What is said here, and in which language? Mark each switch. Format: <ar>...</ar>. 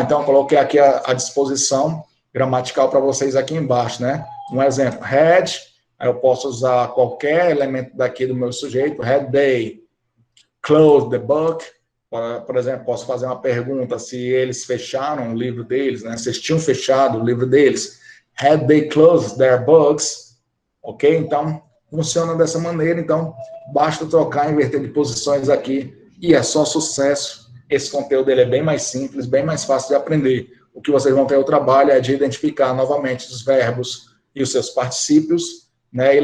<pt>Então, eu coloquei aqui a disposição gramatical para vocês aqui embaixo, né? Um exemplo, had, aí eu posso usar qualquer elemento daqui do meu sujeito,</pt> <en>had they closed the book,</en> <pt>por exemplo, posso fazer uma pergunta se eles fecharam o livro deles, né? Se eles tinham fechado o livro deles.</pt> <en>Had they closed their books?</en> <pt>Ok? Então, funciona dessa maneira. Então, basta trocar, inverter de posições aqui e é só sucesso. Esse conteúdo ele é bem mais simples, bem mais fácil de aprender. O que vocês vão ter o trabalho é de identificar novamente os verbos e os seus particípios, né?</pt>